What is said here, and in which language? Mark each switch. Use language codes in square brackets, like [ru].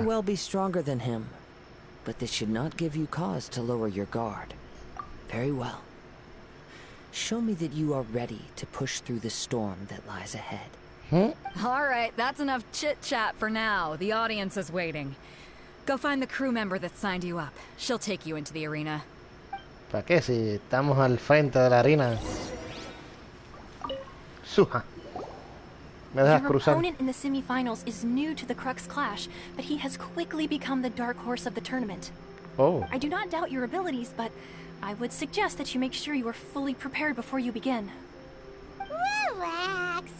[en] may well be stronger than him, but this should not give you cause to lower your guard. Very well. Show me that you are ready to push through the storm that lies ahead. All right, that's enough chit-chat for now. The audience is waiting. Go find the crew member that signed you up. She'll take you into the arena. [es] ¿Para qué? Si estamos al frente de la arena. Suja. ¿Me dejas [en] Your [es] cruzar? [en] opponent in the semifinals is new to the Crux Clash, but he has quickly become the dark horse of the tournament. Oh. I do not doubt your abilities, but I would suggest that you make sure you are fully prepared before you begin. Relax.